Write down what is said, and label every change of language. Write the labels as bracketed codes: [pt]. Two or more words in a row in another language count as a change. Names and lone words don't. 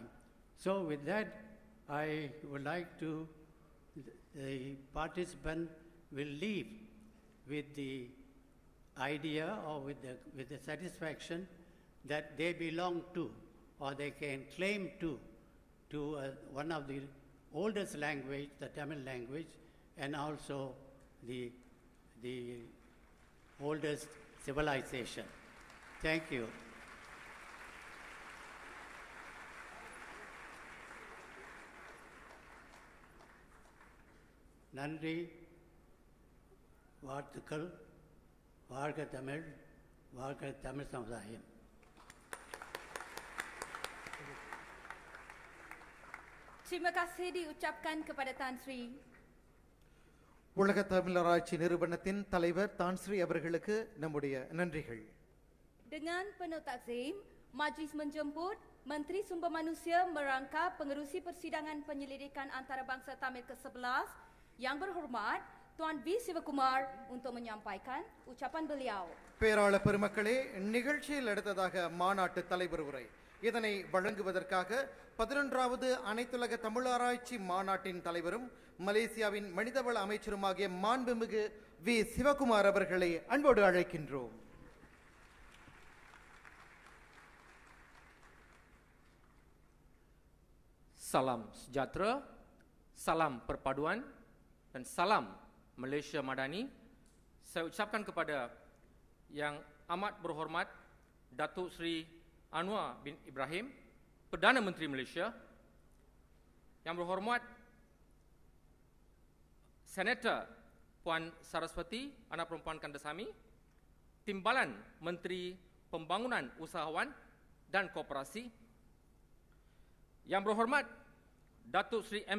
[en] So with that, I would like to, the participant will leave with the idea or with the satisfaction that they belong to, or they can claim to one of the oldest language, the Tamil language, and also the oldest civilization. Thank you. [ta] நன்றி, வாழ்த்துக்கள். வாழ்க தமிழ், வாழ்க தமிழ் சமுதாயம். [ms] Terima kasih diucapkan kepada Tan Sri. [ta] உலக தமிழராட்சி நிறுவனத்தின் தலைவர் தான்ஸ்ரீ அவர்களுக்கு நம்முடைய நன்றிகள். [ms] Dengan penuh takzim, Majlis menjemput Menteri Sumber Manusia merangkap pengerusi persidangan penyelidikan antarabangsa Tamil ke-11 yang berhormat Tuan V. Sivakumar untuk menyampaikan ucapan beliau. [ta] பேராளர் பெருமக்களே, நிகழ்ச்சியில் அடுத்ததாக மாநாட்டு தலைவர் உரை. இதனை வழங்குவதற்காக 11வது அனைத்துலக தமிழாராய்ச்சி மாநாட்டின் தலைவரும் மலேசியாவின் மனிதவள அமைச்சருமாகிய மாண்புமிகு வி. சிவகுமார் அவர்களை அன்போடு அழைக்கின்றோம். [ms] Salam sejahtera, salam perpaduan dan salam Malaysia Madani. Saya ucapkan kepada Yang Amat Berhormat Datuk Seri Anwar bin Ibrahim, Perdana Menteri Malaysia, Yang Berhormat Senator Puan Saraswati, Anak Perempuan Kandasamy, Timbalan Menteri Pembangunan Usahawan dan Koperasi, Yang Berhormat Datuk Seri M.